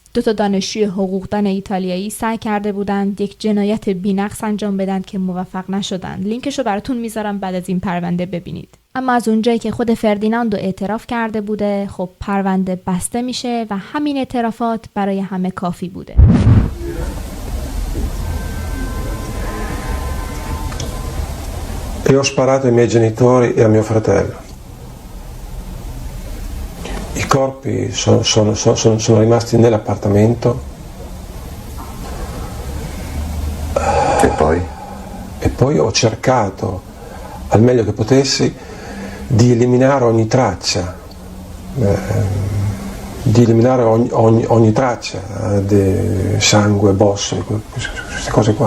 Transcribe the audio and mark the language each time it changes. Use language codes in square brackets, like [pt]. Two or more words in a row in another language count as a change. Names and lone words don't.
[fa] 2 دانشجوی حقوقدان ایتالیایی سعی کرده بودند یک جنایت بی نقص انجام بدن که موفق نشدن. لینکش رو براتون میذارم بعد از این پرونده ببینید. اما از اونجایی که خود فردیناندو اعتراف کرده بوده، خب پرونده بسته میشه و همین اعترافات برای همه کافی بوده. [it] E ho sparato ai miei genitori e a mio fratello. I corpi sono rimasti nell'appartamento. E poi ho cercato al meglio che potessi di eliminare ogni traccia, ogni traccia di sangue, bosse, queste cose qua.